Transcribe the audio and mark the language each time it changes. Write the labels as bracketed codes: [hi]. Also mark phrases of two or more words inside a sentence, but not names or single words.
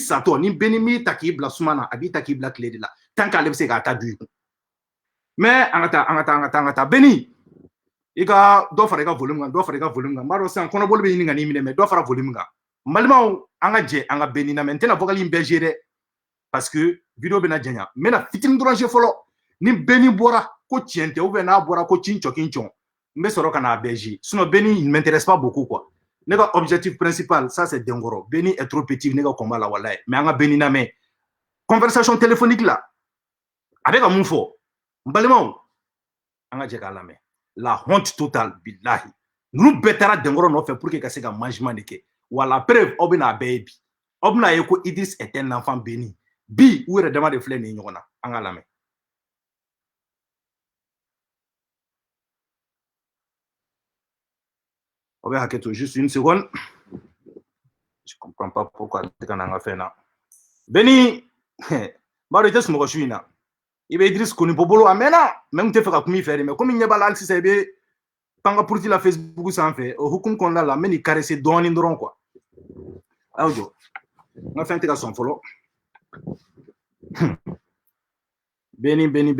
[bm] satɔ ni Benin m'i ta k'i bila suma na a b'i ta k'i bila tile de la [fr] tant qu' [bm] ale bɛ se k'a ta du mais an ka taa Benin i ka dɔ fara i ka volume kan dɔ fara i ka volume kan n b'a dɔn sisan kɔnɔboli bɛ ɲini ka n'i minɛ mais dɔ fara volume kan n balimaw an ka jɛ an ka Benin na mais n tɛna vocal in bɛɛ jouer dɛ [fr] parce que [bm] vidéo bɛna janya n bɛna fitinin dɔrɔn jouer fɔlɔ ni Benin bɔra ko tiɲɛ tɛ [fr] ou bien [bm] n'a bɔra ko cincɔn n bɛ sɔrɔ ka n'a bɛɛ jouer [fr] sinon Benin il m'intéresse pas beaucoup quoi [bm] ne ka objectif principal [fr] ça c'est [bm] Denkɔrɔ [fr] Benin est trop petit [bm] ne ka combat la walahi mais an ka Benin na mais conversation téléphonique la a bɛ ka mun fɔ n balimaw an ka jɛ k'a lamɛn la [fr] honte totale [bm] billahi ninnu bɛɛ taara Denkɔrɔ nɔfɛ [fr] pour que [bm] ka se ka management de kɛ wa [fr] la preuve [bm] aw bɛna a bɛɛ ye bi aw bɛna ye ko [fr] Idriss est un enfant béni [bm] bi u yɛrɛ dama de filɛ nin ye ɲɔgɔn na an ka lamɛn aw bɛ hakɛ to [fr] juste une seconde je comprends pas pourquoi [bm] tɛ ka na an ka fɛn na Benin n b'a dɔn i tɛ sunɔgɔ su in na i bɛ Idriss Konipo bolo a mɛnna mais n tun tɛ fɛ ka kuma i fɛ de mais komi n ɲɛ b'a la hali sisan i bɛ pan ka puruti la Facebook sanfɛ o hukumu kɔnɔna la n bɛ n'i caresser dɔɔnin dɔrɔn quoi a y'aw jɔ n ka fɛn tɛ ka sɔn fɔlɔ Benin